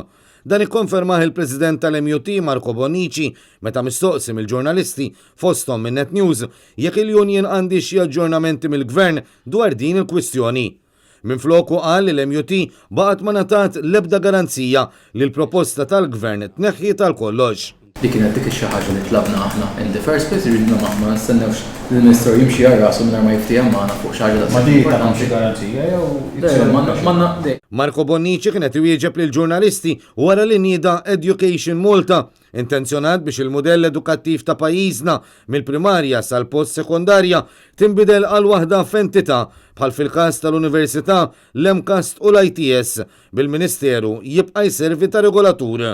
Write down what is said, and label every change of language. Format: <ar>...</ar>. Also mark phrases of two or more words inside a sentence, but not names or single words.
<mt>Dan ikkonfermah il-President tal-MUT Marco Bonnici meta mistoqsim il-ġurnalisti fosthom minn Net News jekk il-Union għandi xi aġġornamenti mill-Gvern dwar din il-kwistjoni. Minfloku qal li l-MUT baqgħet ma ngħatat l-ebda garanzija li l-proposta tal-Gvern tneħħi tal-kollox. Dik kienet dik xi ħaġa li tlabna aħna</mt> <en>in the first place</en> <mt>iridna ma nistennewx li l-Ministru jimxi għal rasu mingħajr ma jiftihem magħna fuq xi ħaġa Ma dik ta' xi garanzija jew Marco Bonnici kienet iwieġeb lil ġurnalisti wara li nieda Education Malta intenzjonat biex il-modell edukattiv ta' pajjiżna mill-primarja sal-post sekondarja tinbidel għal waħda f'entità bħal fil-każ tal-Università, l-MCAST u l-ITS bil-Ministeru jibqa' jservi ta' regolatur.</mt>